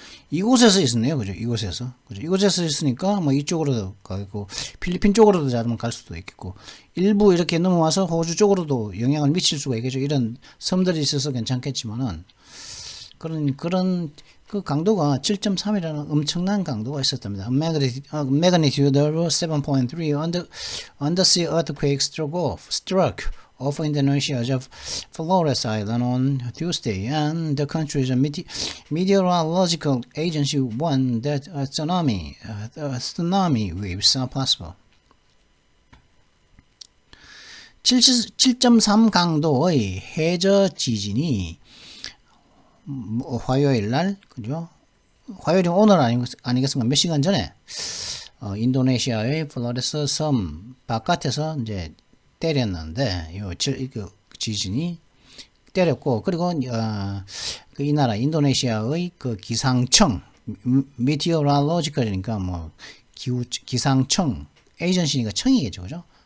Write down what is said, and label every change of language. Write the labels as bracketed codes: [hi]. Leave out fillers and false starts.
[ko] 이곳에서 있었네요, 그죠? 이곳에서, 그죠? 이곳에서 있으니까 뭐 이쪽으로도 가고 필리핀 쪽으로도 자면 갈 수도 있겠고 일부 이렇게 넘어와서 호주 쪽으로도 영향을 미칠 수가 있겠죠. 이런 섬들이 있어서 괜찮겠지만은 그런 그 강도가 7.3이라는 엄청난 강도가 있었답니다. [en] Magnitude 7.3 undersea earthquake struck off Indonesia's Flores Island on Tuesday, and the country's meteorological agency warned that tsunami waves are possible. [ko] 7.3 강도의 해저 지진이 화요일 날, 그죠? 화요일이 오늘 아니겠습니까? 몇 시간 전에 인도네시아의 플로레스 섬 바깥에서 이제 때렸는데 그 지진이 때렸고 그리고 그 이 나라 인도네시아의 그 기상청 meteorological이니까 뭐 기상청 에이전시니까 청이겠죠, 그죠?